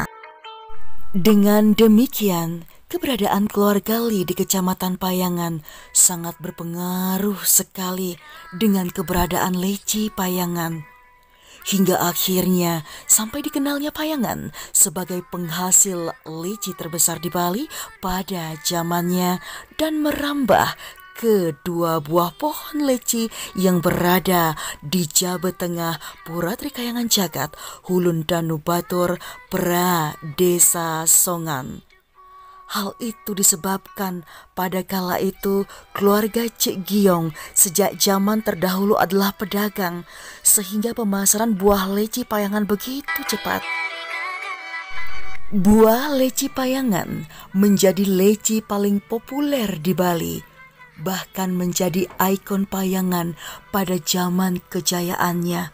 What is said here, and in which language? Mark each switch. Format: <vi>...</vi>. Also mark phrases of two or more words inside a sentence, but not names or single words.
<id>Dengan demikian, keberadaan keluarga Li di Kecamatan Payangan sangat berpengaruh sekali dengan keberadaan Leci Payangan. Hingga akhirnya sampai dikenalnya Payangan sebagai penghasil leci terbesar di Bali pada zamannya dan merambah ke dua buah pohon leci yang berada di Jabe Tengah, Pura Trikayangan Jagat, Hulun Danu Batur, Pra Desa Songan. Hal itu disebabkan pada kala itu keluarga Cik Giyong sejak zaman terdahulu adalah pedagang, sehingga pemasaran buah leci Payangan begitu cepat. Buah leci Payangan menjadi leci paling populer di Bali, bahkan menjadi ikon Payangan pada zaman kejayaannya.</id>